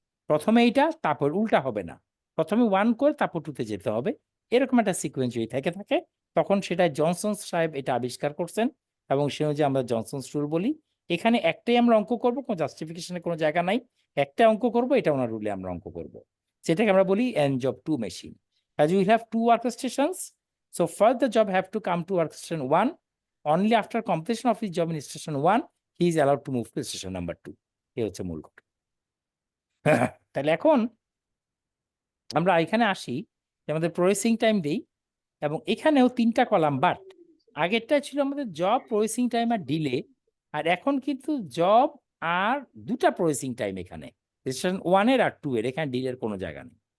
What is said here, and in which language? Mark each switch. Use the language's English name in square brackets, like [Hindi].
[Bangla] প্রথমে এইটা, তারপর উল্টা হবে না, প্রথমে 1 করে তারপর 2-তে যেতে হবে, এরকম একটা সিকোয়েন্স যদি থাকে তখন সেটা জনসন সাহেব এটা আবিষ্কার করছেন, এবং সে অনুযায়ী আমরা জনসনস রুল বলি। এখানে একটাই আমরা অঙ্ক করব, কোনো জাস্টিফিকেশনের কোনো জায়গা নাই, একটা অঙ্ক করব, এটা ওনার রুলে আমরা অঙ্ক করব, সেটাকে আমরা বলি N job two machine. [English] As we have two work stations, so first the job have to come to work station 1. Only after completion of his job in station 1, he is allowed to move to station number 2. [Bangla] এই হচ্ছে মূল কথা। তাহলে এখন আমরা এখানে আসি, আমাদের প্রসেসিং টাইম দেই এবং এখানেও 3টা কলাম, বাট আগেরটা ছিল আমাদের জব, প্রসেসিং টাইম আর ডিলে, আর এখন কিন্তু জব আর 2টা প্রসেসিং টাইম এখানে, রেজিস্ট্রেশন 1 এর আর 2 এর, এখানে ডিলের কোনো জায়গা নেই।